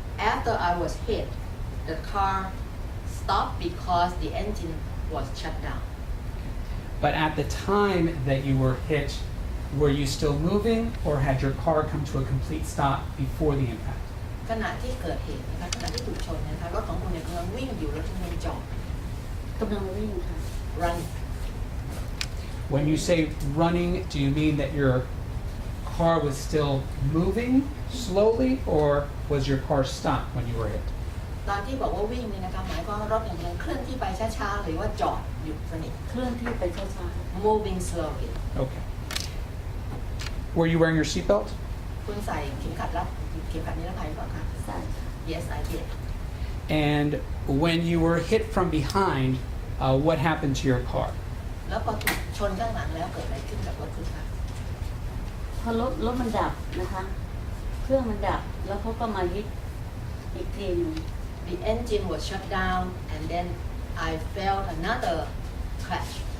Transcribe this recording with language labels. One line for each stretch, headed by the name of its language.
English: after I was hit the car stopped because the engine was shut down But at the time that you were hit, were you still moving or had your car come to a complete stop before the impact?
Thai: ขณะที่เกิดเหตุนะคะขณะที่ถูกชนนะคะรถของคุณเนี่ยกำลังวิ่งอยู่รถกำลังจอด กำลังวิ่งค่ะ
English: run When you say running, do you mean that your car was still moving slowly or was your car stopped when you were hit?
Thai: ตอนที่บอกว่าวิ่งเนี่ยนะคะหมายความว่ารถเนี่ยกำลังเคลื่อนที่ไปช้าๆหรือว่าจอดหยุดสนิท เคลื่อนที่ไปช้า
English: moving slowly Okay. Were you wearing your seatbelt?
Thai: คุณใส่เข็มขัดนิรภัยหรือเปล่าคะ ๆใช่ค่ะ
English: yes I did And when you were hit from behind, what happened to your car?
Thai: แล้วพอถูกชนข้างหลังแล้วเกิดอะไรขึ้นกับรถคุณคะ พอรถมันดับนะคะ เครื่องมันดับแล้วเขาก็มาฮิตอีกทีหนึง
English: the engine was shut down and then I felt another crash